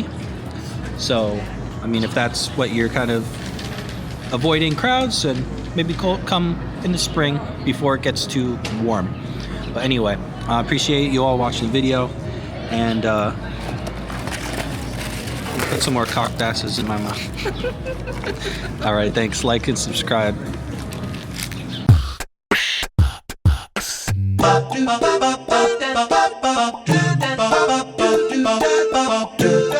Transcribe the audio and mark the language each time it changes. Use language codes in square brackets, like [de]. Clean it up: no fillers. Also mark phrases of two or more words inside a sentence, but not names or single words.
[en] So, I mean, if that's what you're kind of avoiding crowds, and maybe come in the spring before it gets too warm. But anyway, I appreciate you all watching the video, and put some more cockasses in my mouth. All right, thanks. Like and subscribe. Ba do ba ba ba da ba ba do da ba ba do da ba ba do